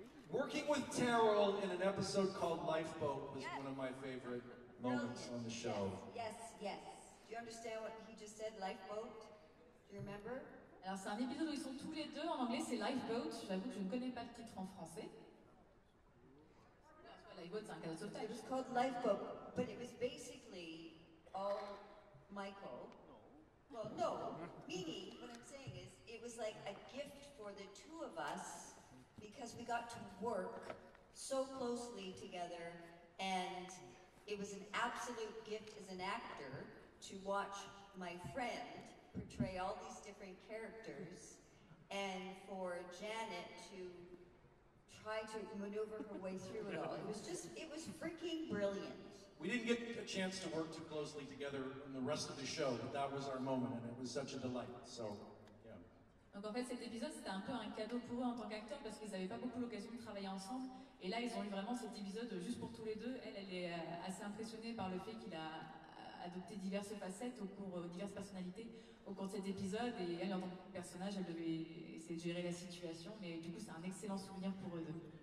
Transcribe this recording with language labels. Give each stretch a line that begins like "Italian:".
English: Working with Terrell in an episode called Lifeboat was one of my favorite moments on the show. Yes. Do you understand what he just said, Lifeboat? Do you remember?
French: Alors c'est un épisode où ils sont tous les deux, en anglais c'est Lifeboat, j'avoue que je ne connais pas le titre en français. Lifeboat c'est un canot de sauvetage.
English: It was called Lifeboat, but it was basically all Michael. Well, no, meaning what I'm saying is it was like a gift for the 2 of us because we got to work so closely together, and it was an absolute gift as an actor to watch my friend portray all these different characters, and for Janet to try to maneuver her way through it all. It was freaking brilliant. We didn't get a chance to work too closely together in the rest of the show, but that was our moment, and it was such a delight. So, yeah.
French: Donc en fait cet épisode c'était un peu un cadeau pour eux en tant qu'acteurs parce qu'ils n'avaient pas beaucoup l'occasion de travailler ensemble, et là ils ont eu vraiment cet épisode juste pour tous les deux. Elle est assez impressionnée par le fait qu'il a adopté diverses facettes diverses personnalités au cours de cet épisode, et elle en tant que personnage elle devait essayer de gérer la situation, mais du coup c'est un excellent souvenir pour eux deux.